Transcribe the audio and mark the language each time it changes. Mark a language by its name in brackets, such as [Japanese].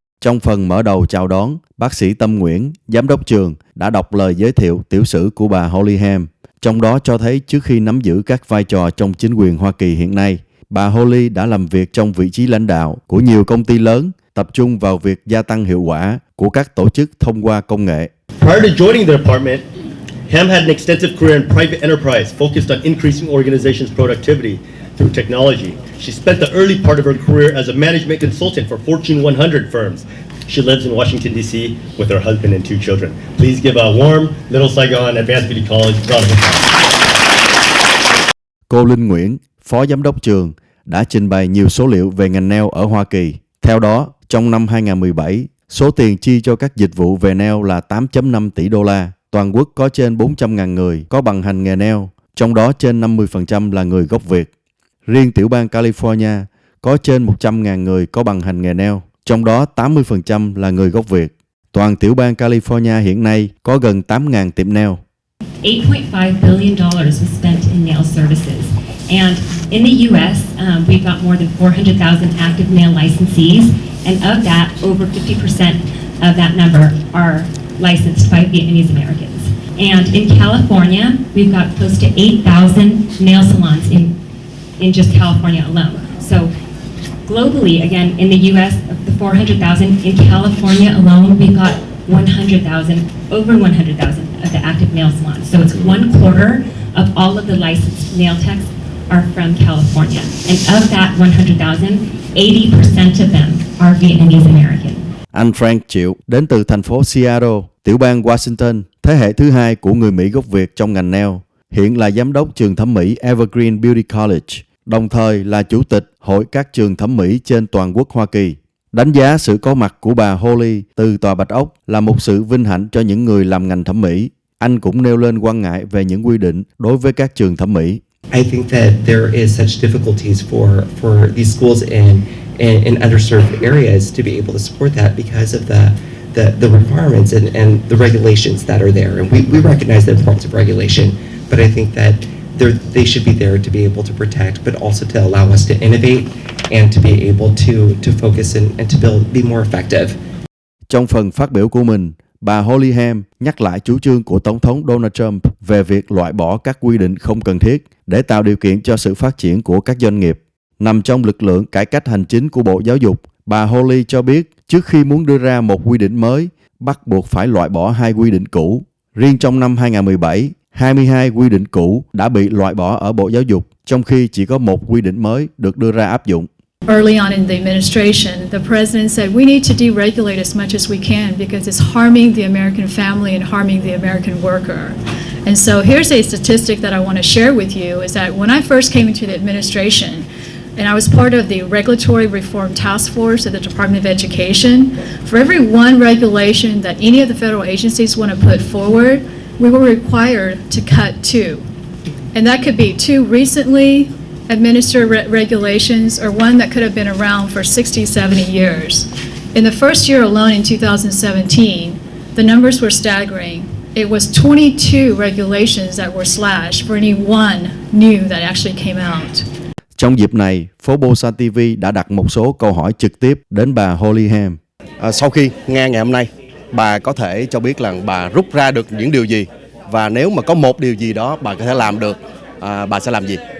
[Vietnamese] Trong phần mở đầu chào đón, bác sĩ Tâm Nguyễn, giám đốc trường, đã đọc lời giới thiệu tiểu sử của bà Holly Ham, trong đó cho thấy trước khi nắm giữ các vai trò trong chính quyền Hoa Kỳ hiện nay, bà Holly đã làm việc trong vị trí lãnh đạo của nhiều công ty lớn, tập trung vào việc gia tăng hiệu quả của các tổ chức thông qua công nghệ. [English] Prior to joining the department, Ham had an extensive career in private enterprise focused on increasing organizations' productivity through technology. She spent the early part of her career as a management consultant for Fortune 100 firms. She lives in Washington, D.C. with her husband and 2 children. Please give a warm Little Saigon Advanced Beauty College round of applause. [Vietnamese] Cô Linh Nguyễn, phó giám đốc trường, đã trình bày nhiều số liệu về ngành nail ở Hoa Kỳ. Theo đó, trong năm 2017, số tiền chi cho các dịch vụ về nail là 8.5 tỷ đô la. Toàn quốc có trên 400.000 người có bằng hành nghề nail, trong đó trên 50% là người gốc Việt. Riêng tiểu bang California có trên 100.000 người có bằng hành nghề nail, trong đó 80% là người gốc Việt. Toàn tiểu bang California hiện nay có gần 8.000 tiệm nail. [English] $8.5 billion was spent in nail services. And in the U.S., we've got more than 400,000 active nail licensees, and of that, over 50% of that number are licensed by Vietnamese Americans. And in California, we've got close to 8,000 nail salons in just California alone. So globally, again, in the U.S., of the 400,000, in California alone, we've got 100,000, over 100,000 of the active nail salons. So it's 1/4 of all of the licensed nail techs are from California. And of that 100,000, 80% of them are Vietnamese American. [Vietnamese] Anh Frank Triệu đến từ thành phố Seattle, tiểu bang Washington, thế hệ thứ 2 của người Mỹ gốc Việt trong ngành nail, hiện là giám đốc trường thẩm mỹ Evergreen Beauty College, đồng thời là chủ tịch Hội các trường thẩm mỹ trên toàn quốc Hoa Kỳ. Đánh giá sự có mặt của bà Holly từ Tòa Bạch Ốc là một sự vinh hạnh cho những người làm ngành thẩm mỹ. Anh cũng nêu lên quan ngại về những quy định đối với các trường thẩm mỹ. [English] I think that there is such difficulties for these schools in underserved areas to be able to support that because of the requirements and the regulations that are there. And we recognize the importance of regulation, but I think that they should be there to be able to protect, but also to allow us to innovate and to be able to focus and to be more effective. [Vietnamese] Trong phần phát biểu của mình, bà Holly Ham nhắc lại chủ trương của Tổng thống Donald Trump về việc loại bỏ các quy định không cần thiết để tạo điều kiện cho sự phát triển của các doanh nghiệp. Nằm trong lực lượng cải cách hành chính của Bộ Giáo dục, bà Holly cho biết trước khi muốn đưa ra một quy định mới, bắt buộc phải loại bỏ 2 quy định cũ. Riêng trong năm 2017, 22 quy định cũ đã bị loại bỏ ở Bộ Giáo dục, trong khi chỉ có 1 quy định mới được đưa ra áp dụng. [English] Early on in the administration, the president said we need to deregulate as much as we can because it's harming the American family and harming the American worker. And so here's a statistic that I want to share with you is that when I first came into the administration, and I was part of the Regulatory Reform Task Force at the Department of Education, for every one regulation that any of the federal agencies want to put forward, we were required to cut 2. And that could be 2 recently administered regulations or one that could have been around for 60, 70 years. In the first year alone in 2017, the numbers were staggering. It was 22 regulations that were slashed for any one new that actually came out. [Vietnamese] Trong dịp này, PhoBolsaTV đã đặt một số câu hỏi trực tiếp đến bà Holly Ham. Sau khi nghe ngày hôm nay, bà có thể cho biết là bà rút ra được những điều gì, và nếu mà có một điều gì đó bà có thể làm được, bà sẽ làm gì?